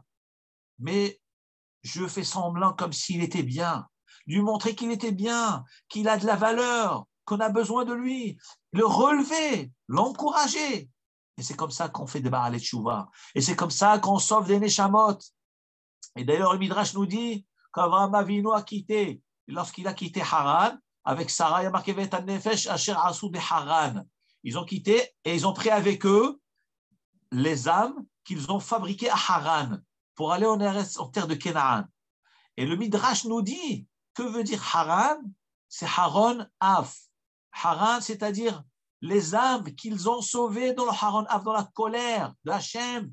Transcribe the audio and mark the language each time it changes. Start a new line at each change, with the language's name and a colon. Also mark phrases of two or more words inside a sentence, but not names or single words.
French: Mais je fais semblant comme s'il était bien, lui montrer qu'il était bien, qu'il a de la valeur, qu'on a besoin de lui, le relever, l'encourager. Et c'est comme ça qu'on fait des
Hebrew: בעלי תשובה.
French: Et c'est comme ça qu'on sauve des Neshamot. Et d'ailleurs, le Midrash nous dit qu'Avraham Avinu a quitté, lorsqu'il a quitté Haran, avec Sarah, il y a marqué
Hebrew: ואת נפש אשר עשו בחרן.
French: Ils ont quitté et ils ont pris avec eux les âmes qu'ils ont fabriquées à Haran pour aller en terre de Canaan. Et le Midrash nous dit, que veut dire Haran? C'est
Hebrew: חרון אף.
French: Haran, c'est-à-dire les âmes qu'ils ont sauvées dans le
Hebrew: חרון אף,
French: dans la colère de Hachem.